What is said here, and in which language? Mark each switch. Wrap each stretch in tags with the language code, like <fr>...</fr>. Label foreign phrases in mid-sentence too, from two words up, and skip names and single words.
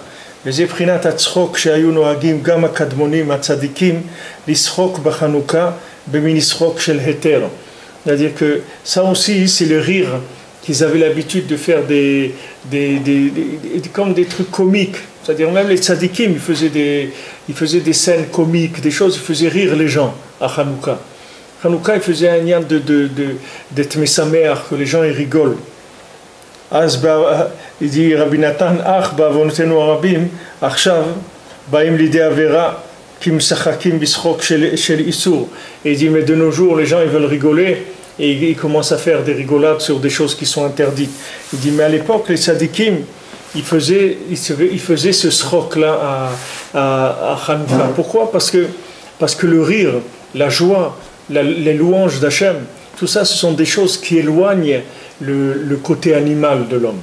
<fr>C'est-à-dire que ça aussi c'est le rire qu'ils avaient l'habitude de faire comme des trucs comiques. C'est-à-dire même les tzadikim ils faisaient des scènes comiques, des choses, ils faisaient rire les gens à Hanouka. Hanouka il faisait un lien d'être mesameach, que les gens ils rigolent. Il dit Rabbi Nathan,</fr> <he>אך בעוונותינו הרבים, עכשיו באים לידי עבירה כי משחקים בשחוק של איסור.</he> <fr>Et il dit mais de nos jours les gens ils veulent rigoler et ils commencent à faire des rigolades sur des choses qui sont interdites. Il dit mais à l'époque les tzadikim ils faisaient ce schok là à Hanouka. Pourquoi? Parce que le rire, la joie, les louanges d'Hachem, tout ça ce sont des choses qui éloignent le côté animal de l'homme.</fr>